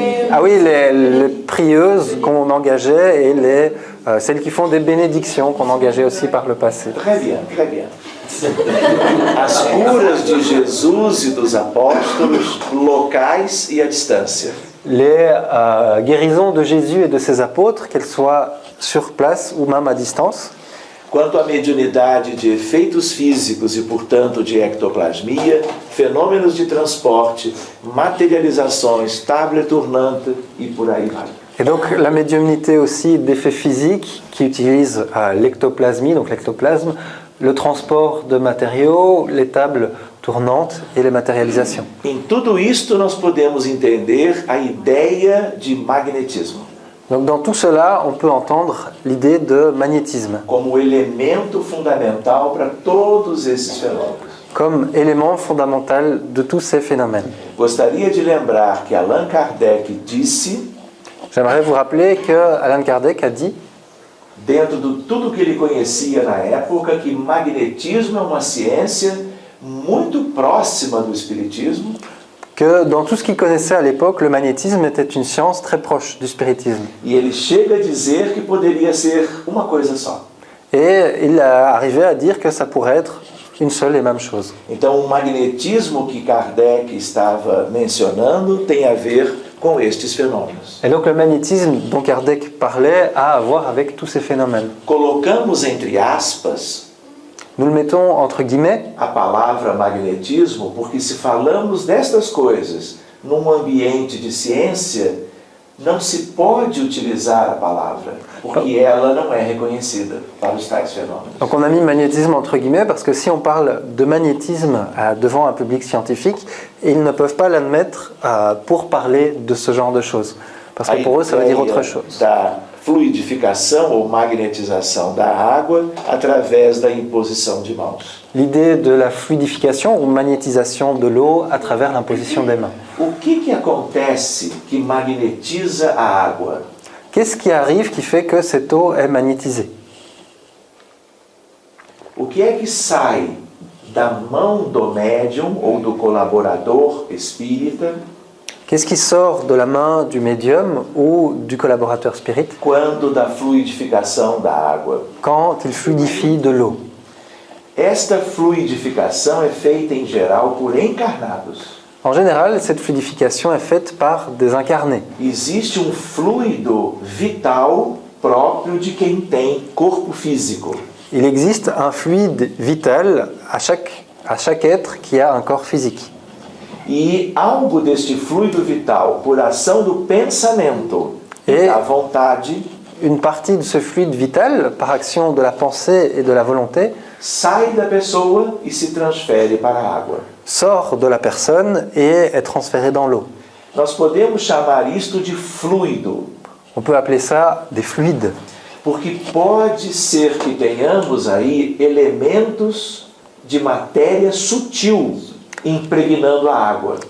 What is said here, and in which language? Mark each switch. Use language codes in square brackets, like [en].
[fr] Ah oui, les prieuses qu'on engageait et celles qui font des bénédictions qu'on engageait aussi par le passé. Très bien, très bien. [pt] As curas de Jesus e dos apóstolos, locais e à distância. [fr] Les guérisons de Jésus et de ses apôtres, qu'elles soient sur place ou même à distance. [pt] Quanto à mediunidade de efeitos físicos e, portanto, de ectoplasmia, fenômenos de transporte, materializações, [fr] table tournante [pt] e por aí vai. [fr] Et donc la médiumnité aussi d'effets physiques qui utilisent l'ectoplasmie, donc l'ectoplasme, le transport de matériaux, les tables tournantes et les matérialisations. [pt] Em tudo isto nós podemos entender a ideia de magnetismo. [fr] Donc dans tout cela, on peut entendre l'idée de magnétisme [pt] como elemento fundamental para todos esses fenômenos. [fr] comme élément fondamental de tous ces phénomènes. [pt] Gostaria de lembrar que Allan Kardec disse, [fr] J'aimerais vous rappeler que Allan Kardec a dit, [pt] dentro de tudo que ele conhecia na época, que magnetismo é uma ciência muito próxima do espiritismo. [fr] Que dans tout ce qu'il connaissait à l'époque, le magnétisme était une science très proche du spiritisme. [pt] E ele chega a dizer que poderia ser uma coisa só. [fr] Et il a arrivé à dire que ça pourrait être une seule et même chose. [pt] Então, o magnetismo que Kardec estava mencionando tem a ver com estes fenômenos. [fr] Et donc le magnétisme dont Kardec parlait a à voir avec tous ces phénomènes. [pt] Colocamos entre aspas [fr] Nous le mettons entre guillemets, [pt] a palavra magnetismo, porque se falamos destas coisas num ambiente de ciência, não se pode utilizar a palavra, porque ela não é reconhecida para os tais fenômenos. [fr] donc on a mis magnétisme entre guillemets parce que si on parle de magnétisme devant un public scientifique, ils ne peuvent pas l'admettre pour parler de ce genre de choses. Parce que pour eux, ça veut dire autre chose. [pt] Da fluidificação ou magnetização da água através da imposição de mãos. [fr] L'idée de la fluidification ou magnétisation de l'eau à travers l'imposition des mains. [pt] O que acontece que magnetiza a água? [fr] Qu'est-ce qui arrive qui fait que cette eau est magnétisée? [pt] O que é que sai da mão do médium ou do colaborador espírita [fr] Qu'est-ce qui sort de la main du médium ou du collaborateur spirit [pt] quando da fluidificação da água? [fr] quand il fluidifie de l'eau? [pt] Esta fluidificação é feita em geral por encarnados. [fr] En général, cette fluidification est faite par des incarnés. [pt] Existe um fluido vital próprio de quem tem corpo físico. [fr] Il existe un fluide vital à chaque être qui a un corps physique. [pt] E algo deste fluido vital, por ação do pensamento E da vontade, [fr] une partie de ce fluide vital, par action de la pensée et de la volonté, [pt] sai da pessoa e se transfere para a água. [fr] sort de la personne et est transféré dans l'eau. [pt] Nós podemos chamar isto de fluido, [fr] On peut appeler ça des fluides, [pt] porque pode ser que tenhamos aí elementos de matéria sutil impregnando a água.